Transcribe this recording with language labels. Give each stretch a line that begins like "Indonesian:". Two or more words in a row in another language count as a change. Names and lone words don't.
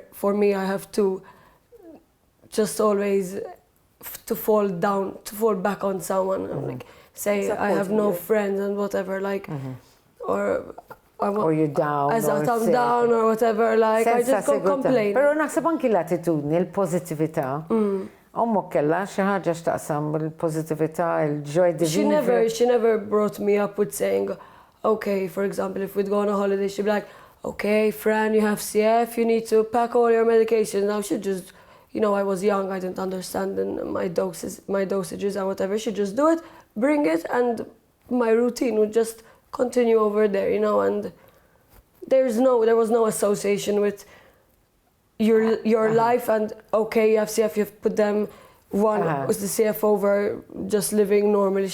English: For me, I have two. Just always to fall back on someone. Like, say I have no friends and whatever, like, or you're down. As I'm down or whatever, like, I just go complain.
Maltese: Pero naħseb anki l-attitudni, l-pozitività. Ommok kella xi ħaġa x'taqsam bil-pozitività,
English: il-joy divine. She never brought me up with saying, okay, for example, if we'd go on a holiday, she'd be like, okay, Fran, you have CF, you need to pack all your medications. Now she'd just, you know, I was young, I didn't understand my dosages and whatever. She'd just do it, bring it, and my routine would just continue over there, you know, and there was no association with your life and, okay, you have CF, you have put them was the CF over just living normally.